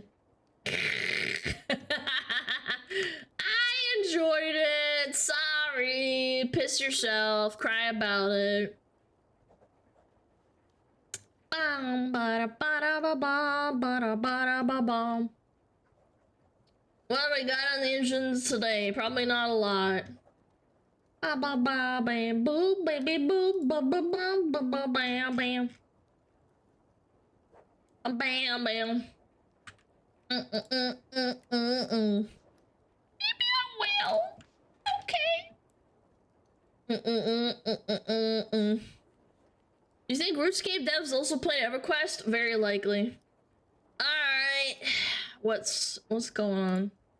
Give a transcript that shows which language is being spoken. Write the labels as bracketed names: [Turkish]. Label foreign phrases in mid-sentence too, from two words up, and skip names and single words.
[English] I enjoyed it. Sorry, piss yourself, cry about it. Bum, ba ba ba ba ba ba ba ba. What have we got on the engines today? Probably not a lot. Ba ba ba bam boo baby boo ba ba ba ba ba bam bam. Bam bam. Maybe I will. Okay. You think RuneScape devs also play EverQuest? Very likely. Alright. What's going on?